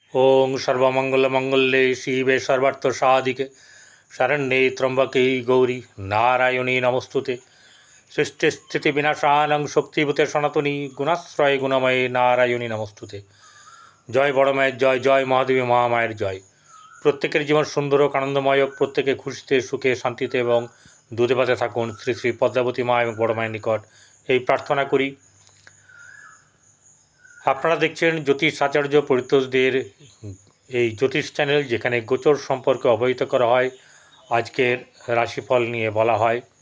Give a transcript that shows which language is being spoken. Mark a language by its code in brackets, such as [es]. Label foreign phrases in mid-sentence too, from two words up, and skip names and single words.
[sa] ओं सर्वमंगलमंगल्ये शिवे सर्वार्थसाधिके शरण्ये त्र्यंबके गौरी नारायणी नमस्तुते। सृष्टिस्थितिविनाशानं शक्तिभूते सनातनी गुणाश्रय गुणमये नारायणी नमस्तुते। [bn] জয় বড় माয়ের জয়, জয় মহাদেবী মহামায়ের জয়। প্রত্যেকের জীবন সুন্দর ও আনন্দময়, প্রত্যেকে খুশিতে সুখে শান্তিতে এবং দুধে ভাতে থাকুন শ্রী শ্রী পদ্মাবতী মা এবং বড় মায়ের নিকট এই প্রার্থনা করি। আপনারা দেখছেন জ্যোতিষ আচার্য পরিতোষদের এই জ্যোতিষ চ্যানেল, যেখানে গোচর সম্পর্কে অবহিত করা হয়, আজকের রাশিফল নিয়ে বলা হয়।